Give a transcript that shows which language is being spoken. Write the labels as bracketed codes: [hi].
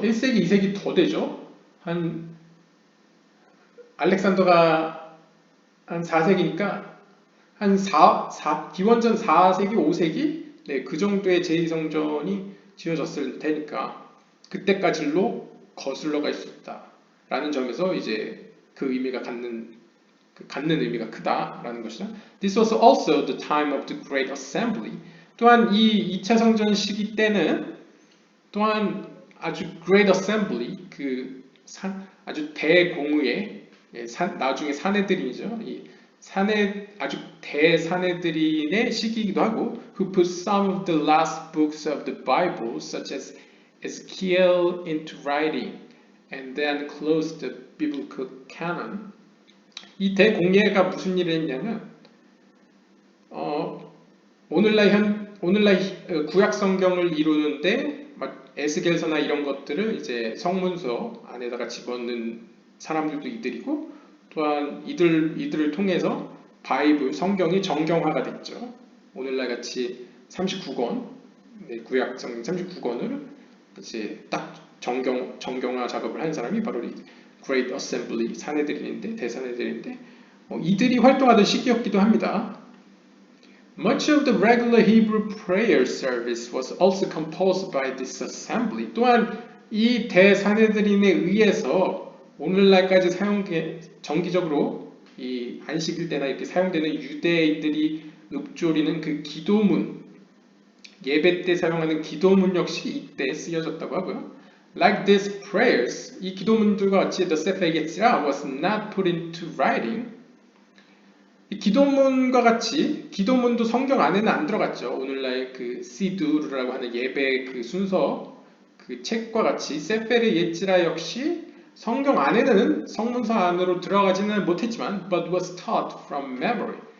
[ko] 1세기, 2세기 더 되죠. 한 알렉산더가 한 4세기니까 한 기원전 4세기, 5세기 네, 그 정도의 제2성전이 지어졌을 테니까 그때까지로 거슬러 갈 수 있다. 라는 점에서 이제 그 의미가 갖는 의미가 크다라는 것이죠. [en] This was also the time of the Great Assembly. [ko] 또한 이 2차 성전 시기 때는 또한 아주 great assembly, 아주 대공의회, 나중에 사내들인이죠. 이 아주 대사내들인의 시기이기도 하고, [en] who put some of the last books of the Bible, such as Ezekiel, into writing, and then closed the biblical canon. [ko] 이 대공예가 무슨 일을 했냐면, 오늘날 구약 성경을 이루는데 에스겔서나 이런 것들을 이제 성문서 안에다가 집어넣는 사람들도 이들이고, 또한 이들을 통해서 바이블 성경이 정경화가 됐죠. 오늘날 같이 39권 구약 성경 39권을 이제 딱 정경화 작업을 한 사람이 바로 이 Great Assembly 사내들인데 대사내들인데 이들이 활동하던 시기였기도 합니다. [en] Much of the regular Hebrew prayer service was also composed by this assembly. [ko] 또한 이 대사내들인에 의해서 오늘날까지 정기적으로 이 안식일 때나 이렇게 사용되는 유대인들이 읊조리는 그 기도문, 예배 때 사용하는 기도문 역시 이때 쓰여졌다고 하고요. [en] Like these prayers, [ko] 이 기도문들과 같이 [en] the Sefer Yetzirah was not put into writing. [ko] 이 기도문과 같이 기도문도 성경 안에는 안 들어갔죠. 오늘날 그 시두르라고 하는 예배 그 순서 그 책과 같이 세페르 예지라 역시 성경 안에는 성문서 안으로 들어가지는 못했지만 [en] but was taught from memory.